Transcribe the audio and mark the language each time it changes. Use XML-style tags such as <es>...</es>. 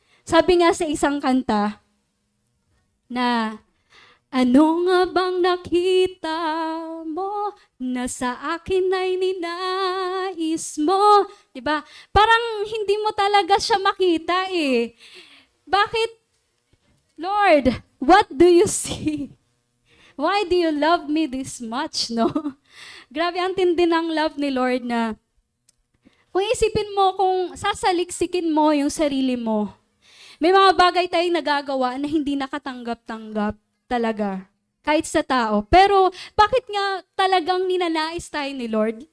<tl>Sabi nga sa isang kanta na, ano nga bang nakita mo na sa akin ay ninais mo? Diba? Parang hindi mo talaga siya makita eh. Bakit,</tl> <en>Lord, what do you see? Why do you love me this much, no?</en> <tl>Grabe, ang tindi ng love ni Lord na kung isipin mo, kung sasaliksikin mo yung sarili mo, may mga bagay tayong nagagawa na hindi nakatanggap-tanggap talaga, kahit sa tao. Pero bakit nga talagang ninanais tayo ni Lord?</tl>